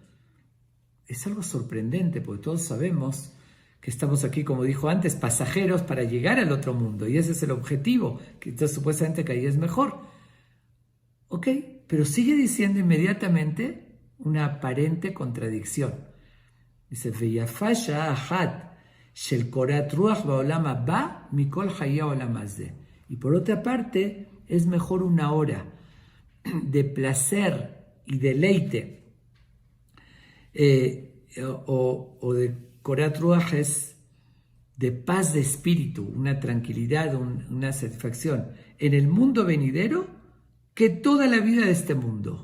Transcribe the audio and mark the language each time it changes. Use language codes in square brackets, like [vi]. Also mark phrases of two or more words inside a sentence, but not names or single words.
[es] Es algo sorprendente porque todos sabemos que estamos aquí, como dijo antes, pasajeros para llegar al otro mundo, y ese es el objetivo, que entonces supuestamente que ahí es mejor. Ok, pero sigue diciendo inmediatamente una aparente contradicción. Dice, [he] ויפה שעה אחת של קורת רוח בעולם הבא מכל חיי העולם הזה. [es] Y por otra parte, es mejor una hora de placer y deleite, o de [he] קורת רוח [es] es de paz de espíritu, una tranquilidad, una satisfacción en el mundo venidero, que toda la vida de este mundo.